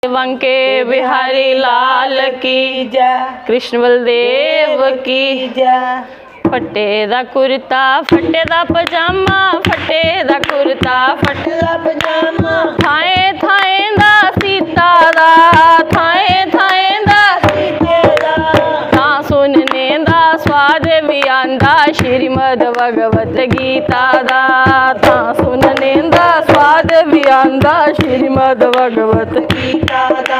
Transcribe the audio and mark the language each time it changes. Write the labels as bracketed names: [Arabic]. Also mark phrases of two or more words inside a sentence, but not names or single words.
[Hindi] वंके बिहारी लाल की जय, कृष्ण बलदेव की जय। [Punjabi] ਫਟੇ ਦਾ ਕੁੜਤਾ ਫਟੇ ਦਾ ਪਜਾਮਾ, ਫਟੇ ਦਾ ਕੁੜਤਾ ਫਟੇ ਦਾ ਪਜਾਮਾ, ਥਾਏਂ ਥਾਏਂ ਦਾ ਸੀਤਾ ਦਾ, ਥਾਏਂ ਥਾਏਂ ਦਾ ਸੀਤੇ ਦਾ। ਤਾਂ ਸੁਣਨੇ ਦਾ ਸੁਆਦ ਭੀ ਆਂਦਾ ਸ੍ਰੀਮਦ ਭਗਵਤ ਗੀਤਾ ਦਾ, ਤਾਂ ਸੁਣਨੇ ਦਾ ਸੁਆਦ ਭੀ ਆਂਦਾ ਸ੍ਰੀਮਦ ਭਗਵਤ ਗੀਤਾ ਦਾ।